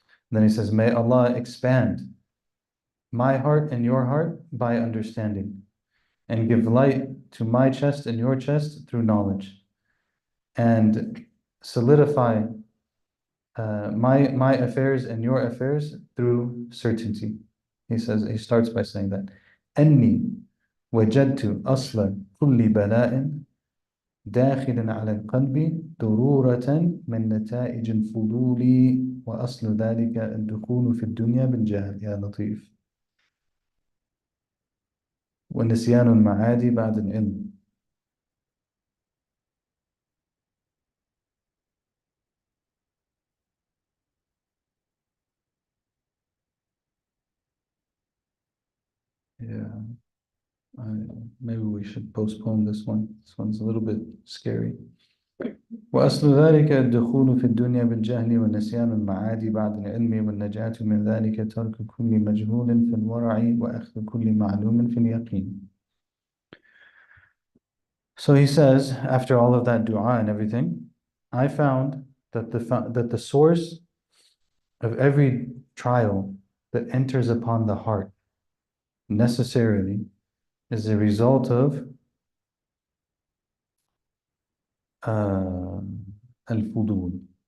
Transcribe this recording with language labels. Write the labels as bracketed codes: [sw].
[en] Then he says, may Allah expand my heart and your heart by understanding, and give light to my chest and your chest through knowledge, and solidify my affairs and your affairs through certainty. He says, he starts by saying that [ar] أني وجدت أصل كل بلاء داخل على القلب ضرورة من نتائج الفضول وأصل ذلك الدخول في الدنيا بالجهل. يا لطيف. ونسيان المعاد بعد العلم. [en] Yeah, maybe we should postpone this one. This one's a little bit scary. [ar] وأصل ذلك الدخول في الدنيا بالجهل ونسيان المعاد بعد العلم والنجاة من ذلك ترك كل مجهول في الورع وأخذ كل معلوم في اليقين. [en] So he says, after all of that dua and everything, I found that the source of every trial that enters upon the heart necessarily is a result of uh, al-fudul.